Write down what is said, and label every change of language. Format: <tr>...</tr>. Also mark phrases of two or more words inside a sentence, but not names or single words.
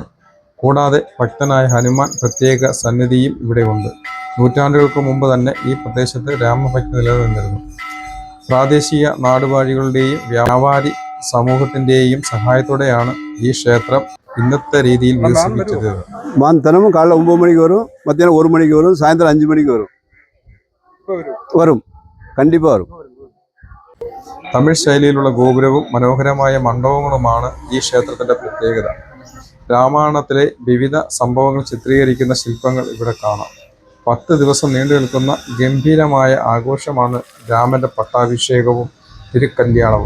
<ml>കൂടാതെ ഭക്തനായ ഹനുമാൻ പ്രത്യേക സന്നിധിയും ഇവിടെയുണ്ട്. നൂറ്റാണ്ടുകൾക്ക് മുമ്പ് തന്നെ ഈ പ്രദേശത്ത് രാമഭക്തി നിലനിന്നിരുന്നു. പ്രാദേശിക നാടുവാഴികളുടെയും വ്യാപാരി സമൂഹത്തിൻ്റെയും സഹായത്തോടെയാണ് ഈ ക്ഷേത്രം ഇന്നത്തെ രീതിയിൽ വികസിപ്പിച്ചത്.</ml> <ta>மான் தினமும் காலைல 9 மணிக்கு வரும், மத்தியானம் 1 மணிக்கு வரும், சாயந்தரம் 5 மணிக்கு வரும். வரும், கண்டிப்பாக வரும்.</ta> <ml>തമിഴ് ശൈലിയിലുള്ള ഗോപുരവും മനോഹരമായ മണ്ഡപങ്ങളുമാണ് ഈ ക്ഷേത്രത്തിൻ്റെ പ്രത്യേകത. രാമായണത്തിലെ വിവിധ സംഭവങ്ങൾ ചിത്രീകരിക്കുന്ന ശില്പങ്ങൾ ഇവിടെ കാണാം. 10 ദിവസം നീണ്ടു നിൽക്കുന്ന ഗംഭീരമായ ആഘോഷമാണ് രാമൻ്റെ പട്ടാഭിഷേകവും തിരുക്കല്യാണവും.</ml>